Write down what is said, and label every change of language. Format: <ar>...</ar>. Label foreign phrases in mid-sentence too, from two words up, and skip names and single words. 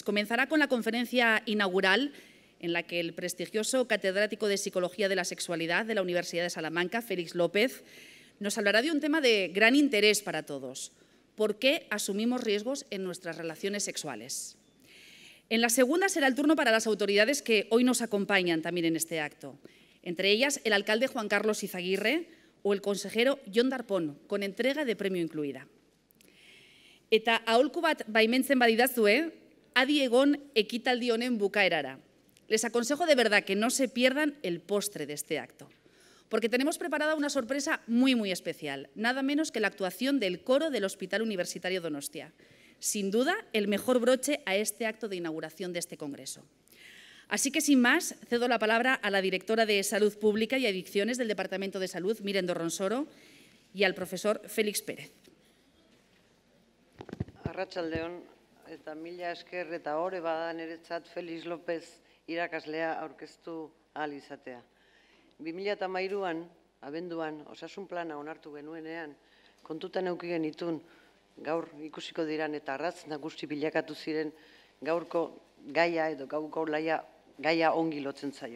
<es>Comenzará con la conferencia inaugural en la que el prestigioso catedrático de Psicología de la Sexualidad de la Universidad de Salamanca, Félix López, nos hablará de un tema de gran interés para todos: ¿por qué asumimos riesgos en nuestras relaciones sexuales? En la segunda será el turno para las autoridades que hoy nos acompañan también en este acto, entre ellas el alcalde Juan Carlos Izaguirre o el consejero Jon Darpón, con entrega de premio incluida.</es> <eu>Eta aholku bat baimentzen badidazue, adi egon ekitaldi honen bukaerara.</eu> <es>Les aconsejo de verdad que no se pierdan el postre de este acto, porque tenemos preparada una sorpresa muy especial, nada menos que la actuación del coro del Hospital Universitario Donostia. Sin duda, el mejor broche a este acto de inauguración de este congreso. Así que, sin más, cedo la palabra a la directora de Salud Pública y Adicciones del Departamento de Salud, Miren Dorronsoro, y al profesor Félix Pérez.</es> <eu>Arratsaldeon, eta mila esker eta hore bada niretzat Félix López irakaslea aurkeztu ahal izatea. 2013an, abenduan, osasun plana onartu genuenean, kontutan eduki genitun, gaur ikusiko diran eta arratz nagusi bilakatu ziren gaurko gaia edo gaurko gaia ongi lotzen zaio.</eu>